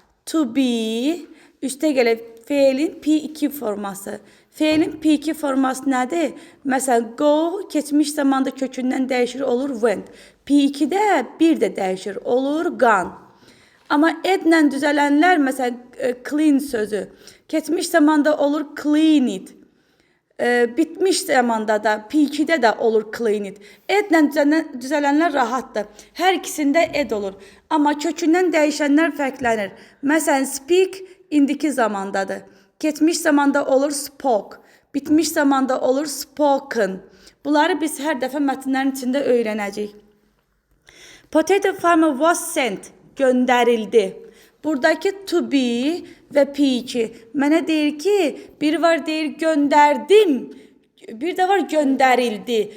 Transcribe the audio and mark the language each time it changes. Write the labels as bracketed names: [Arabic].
[Azerbaijani] To be, üstə gələk feilin P2 forması. Feilin P2 forması nədir? Məsələn, go keçmiş zamanda kökündən dəyişir, olur went. P2-də bir də dəyişir, olur gone. Amma edlə düzələnlər, məsələn, clean sözü. Keçmiş zamanda olur cleaned. Bitmiş zamanda da P2-də də olur cleaned. Edlə düzələnlər rahatdır. Hər ikisində ed olur. Amma kökündən dəyişənlər fərqlənir. Məsələn, speak indiki zamandadır. Keçmiş zamanda olur spoke. Bitmiş zamanda olur spoken. Bunları biz hər dəfə mətnlərin içində öyrənəcəyik. [English] Potato farmer was sent. [Azerbaijani] Göndərildi. Buradakı to be və P2 mənə deyir ki, biri var deyir göndərdim, bir də var göndərildi.